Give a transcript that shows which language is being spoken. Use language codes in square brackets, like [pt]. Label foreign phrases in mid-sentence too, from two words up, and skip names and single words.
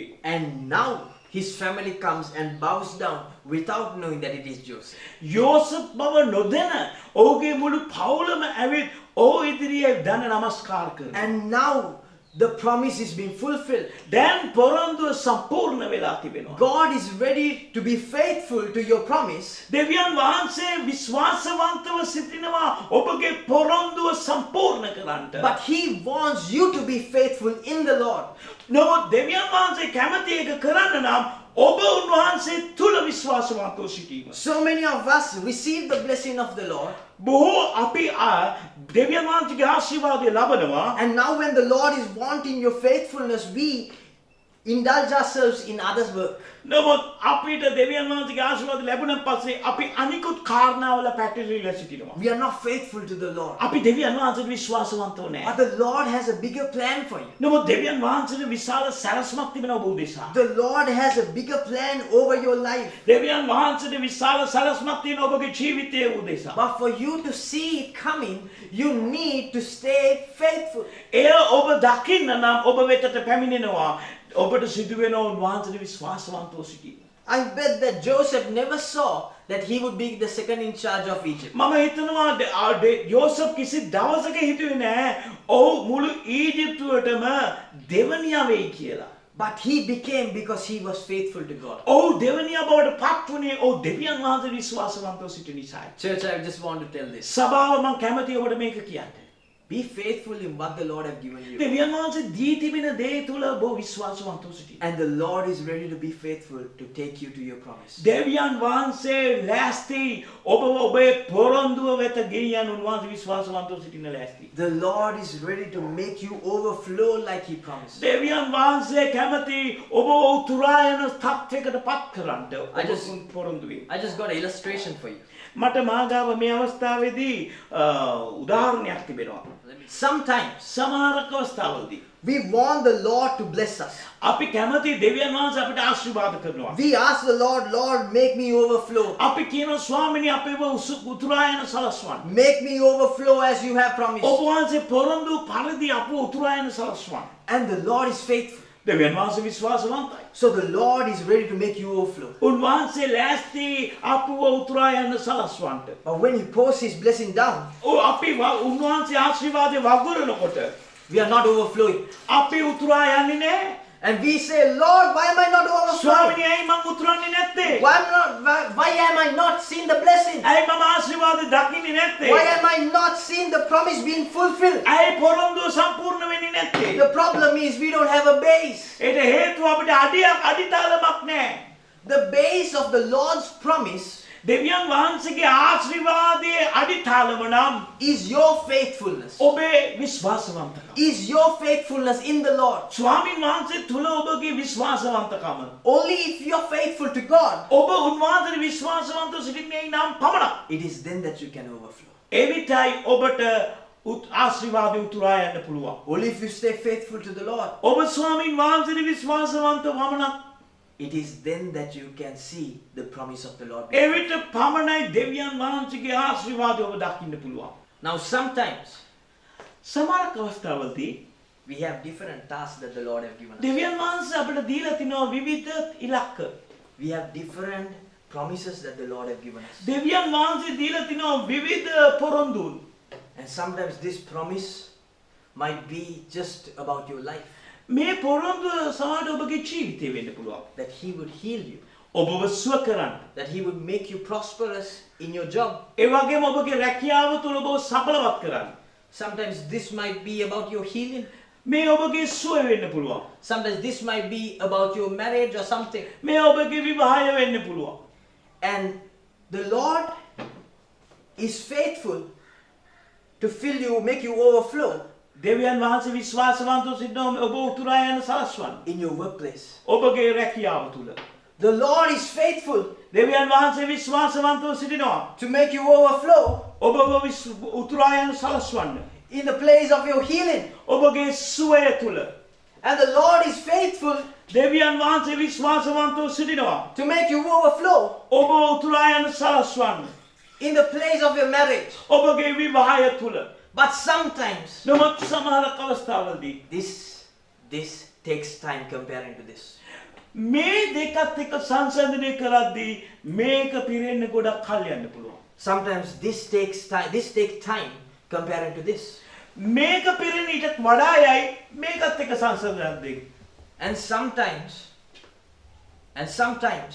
[en] And now his family comes and bows down without knowing that it is Joseph. [si] යෝසප් බව නොදැන ඔහුගේ මුළු පවුලම ඇවිත් ඔහු ඉදිරියේ දන නමස්කාර කරනවා. [en] And now the promise is being fulfilled. [si] දැන් පොරොන්දුව සම්පූර්ණ වෙලා තිබෙනවා. [en] God is ready to be faithful to your promise. [si] දෙවියන් වහන්සේ විශ්වාසවන්තව සිටිනවා ඔබගේ පොරොන්දුව සම්පූර්ණ කරන්නට. [en] But he wants you to be faithful in the Lord. [si] නමුත් දෙවියන් වහන්සේ කැමති එක කරන්න නම් ඔබ උන්වහන්සේ තුල විශ්වාසවන්තව සිටීම. [en] So many of us receive the blessing of the Lord. [si] බොහෝ අපි දෙවියන් වහන්සේගේ ආශිර්වාදය ලබනවා. [en] And now when the Lord is wanting your faithfulness, we indulge ourselves in others' work. [si] නමුත් අපිට දෙවියන් වහන්සේගේ ආශිර්වාද ලැබුණාන් පස්සේ අපි අනිකුත් කාරණාවල පැටලිලා සිටිනවා. [en] We are not faithful to the Lord. [si] අපි දෙවියන් වහන්සේට විශ්වාසවන්තව නැහැ. [en] But the Lord has a bigger plan for you. [si] නමුත් දෙවියන් වහන්සේට විශාල සැලැස්මක් තිබෙනවා ඔබ උදෙසා. [en] The Lord has a bigger plan over your life. [si] දෙවියන් වහන්සේට විශාල සැලැස්මක් තියෙනවා ඔබගේ ජීවිතයේ උදෙසා. [en] But for you to see it coming, you need to stay faithful. [si] එය ඔබ දකින්න නම් ඔබ වෙතට පැමිණෙනවා. ඔබට සිදු වෙනවා උන්වහන්සේට විශ්වාසවන්තව සිටීම. [en] I bet that Joseph never saw that he would be the second in charge of Egypt. [si] මම හිතනවා යෝසප් කිසි දවසක හිතුවේ නෑ ඔහු මුළු ඊජිප්තුවටම දෙවනියා වෙයි කියලා. [en] But he became because he was faithful to God. [si] ඔහු දෙවනියා බවට පත් වුණේ ඔහු දෙවියන් වහන්සේ විශ්වාසවන්තව සිටින නිසායි. [en] Church, I just want to tell this. [si] සභාව මම කැමතියි ඔබට මේක කියන්න. [en] Be faithful in what the Lord has given you. [si] දෙවියන් වහන්සේ දී තිබෙන දේ තුල ඔබ විශ්වාසවන්තව සිටින්න. [en] And the Lord is ready to be faithful to take you to your promise. [si] දෙවියන් වහන්සේ ලෑස්ති ඔබ ඔබේ පොරොන්දුව වෙත ගෙනියන්න උන්වහන්සේ විශ්වාසවන්තව සිටින්න ලෑස්ති. [en] The Lord is ready to make you overflow like he promised. [si] දෙවියන් වහන්සේ කැමති ඔබ උතුරා යන තත්යකට පත් කරන්න. පොරොන්දුවේ. [en] I just got an illustration for you. [si] මට මාගාව මේ අවස්ථාවේදී උදාහරණයක් තිබෙනවා. [en] Sometimes [si] සමහර අවස්ථාවලදී [en] we want the Lord to bless us. [si] අපි කැමති දෙවියන් වහන්සේ අපිට ආශිර්වාද කරනවා. [en] We ask the Lord, Lord, make me overflow. [si] අපි කියනවා ස්වාමිනේ අපේව උතුරා යන සලස්වන්න. [en] Make me overflow as you have promised. [si] ඔබ වහන්සේ පොරොන්දු පරිදි අපව උතුරා යන සලස්වන්න. [en] And the Lord is faithful. [si] දෙවියන් වහන්සේ විශ්වාසවන්තයි. [en] So the Lord is ready to make you overflow. [si] උන්වහන්සේ ලෑස්ති අපව උතුරා යන්න සලස්වන්නට. [en] But when He pours His blessing down, [si] අපි උන්වහන්සේ ආශිර්වාදේ වගුරනකොට [en] we are not overflowing. [si] අපි උතුරා යන්නේ නැහැ. [en] And we say, Lord, why am I not overflowing? [si] ස්වාමීනි ඇයි මම උතුරන්නේ නැත්තේ? [en] Why am I not seeing the blessing? [si] ඇයි මම ආශිර්වාද දකින්නේ නැත්තේ? [en] Why am I not seeing the promise being fulfilled? [si] ඇයි පොරොන්දුව සම්පූර්ණ වෙන්නේ නැත්තේ? [en] The problem is we don't have a base. [si] ඒට හේතුව අපිට අඩිතාලමක් නැහැ. [en] The base of the Lord's promise [si] දෙවියන් වහන්සේගේ ආශිර්වාදයේ අඩිතාලම නම් [en] is your faithfulness. [si] ඔබේ විශ්වාසවන්තකම. [en] Is your faithfulness in the Lord. [si] ස්වාමීන් වහන්සේ තුල ඔබගේ විශ්වාසවන්තකම. [en] Only if you're faithful to God, [si] ඔබ උන්වහන්සේට විශ්වාසවන්තව සිටින්නේ නම් පමණක්. [en] it is then that you can overflow. [si] එවිටයි ඔබට ආශිර්වාදය උතුරා යන්න පුළුවන්. [en] Only if you stay faithful to the Lord, [si] ඔබ ස්වාමීන් වහන්සේට විශ්වාසවන්ත වමනක්. [en] it is then that you can see the promise of the Lord. [si] එවිට පමණයි දෙවියන් වහන්සේගේ ආශිර්වාදය ඔබ දකින්න පුළුවන්. [en] Now sometimes [si] සමහර අවස්ථාවලදී [en] we have different tasks that the Lord have given us. [si] දෙවියන් වහන්සේ අපට දීලා තිනවා විවිධ ඉලක්ක. [en] We have different promises that the Lord have given us. [si] දෙවියන් වහන්සේ දීලා තිනවා විවිධ පොරොන්දුන්. [en] And sometimes this promise might be just about your life. [si] මේ පොරොන්දුව සමහරට ඔබගේ ජීවිතේ වෙන්න පුළුවන්. [en] That He would heal you. [si] ඔබව සුව කරන්න. [en] That He would make you prosperous in your job. [si] ඒ වගේම ඔබගේ රැකියාව තුළ ඔබව සඵලවත් කරන්න. [en] Sometimes this might be about your healing. [si] මේ ඔබගේ සුව වෙන්න පුළුවන්. [en] Sometimes this might be about your marriage or something. [si] මේ ඔබගේ විවාහය වෙන්න පුළුවන්. [en] And the Lord is faithful to fill you, make you overflow. [si] දෙවියන් වහන්සේ විශ්වාසවන්තව සිටිනවා ඔබ උතුරා යන සලස්වන්න. [en] In your workplace. [si] ඔබගේ රැකියාව තුළ. [en] The Lord is faithful [si] දෙවියන් වහන්සේ විශ්වාසවන්තව සිටිනවා [en] to make you overflow. [si] ඔබව උතුරා යන සලස්වන්න. [en] In the place of your healing. [si] ඔබගේ සුවය තුළ. [en] And the Lord is faithful [si] දෙවියන් වහන්සේ විශ්වාසවන්තව සිටිනවා [en] to make you overflow. [si] ඔබ උතුරා යන සලස්වන්න. [en] In the place of your marriage. [si] ඔබගේ විවාහය තුළ. [en] But sometimes [si] නමුත් සමහර අවස්ථාවලදී [en] this takes time comparing to this. [si] මේ දෙකත් එක්ක සංසන්දනය කරද්දී මේක පිරෙන්න ගොඩක් කල් යන්න පුළුවන්. [en] Sometimes this takes time comparing to this. [si] මේක පිරෙන්න ඊටත් වඩා යයි මේකත් එක්ක සංසන්දනයක්දී. [en] And sometimes